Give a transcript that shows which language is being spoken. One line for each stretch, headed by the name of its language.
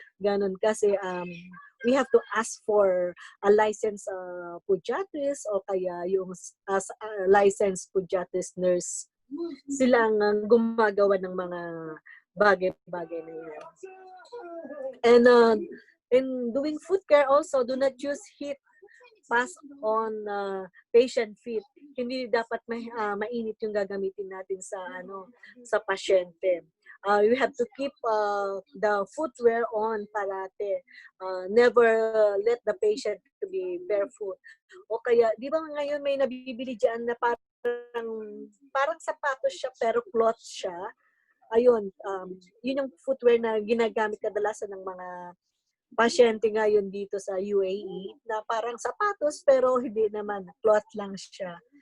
Filipino: Ganon kasi
English: we have to ask for a licensed podiatrist
Filipino: o kaya yung
English: licensed podiatrist nurse.
Filipino: Sila ang gumagawa ng mga bagay-bagay na yan.
English: And in doing foot care also, do not use heat pass on patient feet.
Filipino: Hindi dapat mainit yung gagamitin natin sa pasyente.
English: You have to keep the footwear on parate. Never let the patient to be barefoot.
Filipino: O kaya, di ba ngayon may nabibili dyan na parang sapatos siya pero cloth siya. Ayun, yun yung footwear na ginagamit kadalasan ng mga pasyente ngayon dito sa UAE na parang sapatos pero hindi naman, cloth lang siya.